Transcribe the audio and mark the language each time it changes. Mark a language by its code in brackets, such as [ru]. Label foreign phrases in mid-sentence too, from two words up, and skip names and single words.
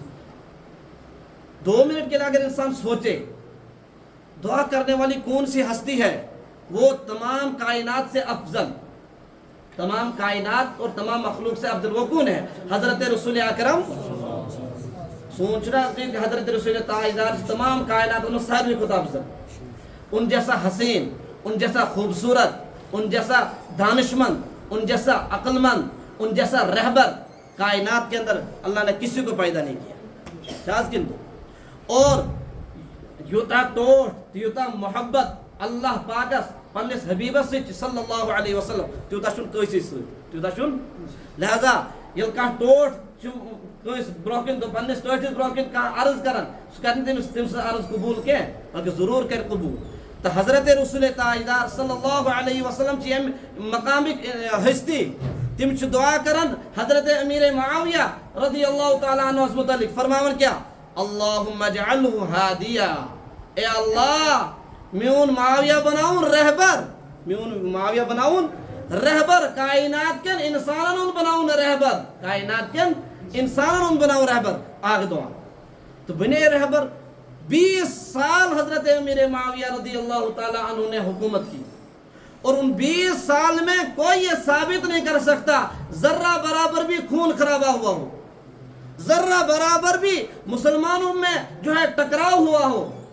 [ur] 2 منٹ کے لیے اگر انسان سوچے دعا کرنے والی کون سی ہستی ہے وہ تمام کائنات سے افضل، تمام کائنات اور تمام مخلوق سے افضل وہ کون ہے؟ حضرت رسول اکرم. سوچنا کہ حضرت رسول تاجدار تمام کائنات [ks] ان ساروی کھۄتہٕ [ur] افضل، ان جیسا حسین، ان جیسا خوبصورت، ان جیسا دانشمند، ان جیسا عقل مند، ان جیسا رہبر کائنات کے اندر اللہ نے کسی کو پیدا نہیں کیا. [ks] شاز کنتو اور یوتا ٹوٹ یوتا محبت اللہ پاکس پنس حبیبس [ar] صلی اللہ علیہ وسلم [ks] تیوتا چھن کٲنٛسے سۭتۍ، تیوتا چھن. لہذا ییٚلہِ کانٛہہ ٹوٹھ چھُ کٲنٛسہِ برونٛہہ کِنۍ پننس ٹٲٹھس برونٛہہ کِنۍ کانٛہہ عرض کران سُہ کرِ نہٕ تٔمِس تٔمۍ سٕنٛز عرض قبوٗل کینٛہہ بلکہِ ضروٗر کرِ قبوٗل. تو حضرت رسول تاجدار [ar] صلی اللہ علیہ وسلم [ks] چھ یم مقامک ہستی، تم چھ دعا کران حضرت امیر معاویہ [ar] رضی اللہ تعالیٰ عنہ [ks] متعلق فرماون کیا؟ [ar] اللہم اجعلہ ہادیا، [ks] اے اللہ میون معاویہ بناؤن رہبر، میون معاویہ بناؤن رہبر، کائنات کن انسانن بناؤن رہبر، کائنات کن انسانن بناؤن رہبر. آگ دعا تو بنے رہبر. [ur] 20 سال حضرت امیر معاویہ [ar] رضی اللہ تعالیٰ عنہ [ur] نے حکومت کی، اور ان 20 سال میں کوئی یہ ثابت نہیں کر سکتا ذرہ برابر بھی خون خرابہ ہوا ہو، ذرہ برابر بھی مسلمانوں میں جو ہے ٹکراؤ ہوا ہو.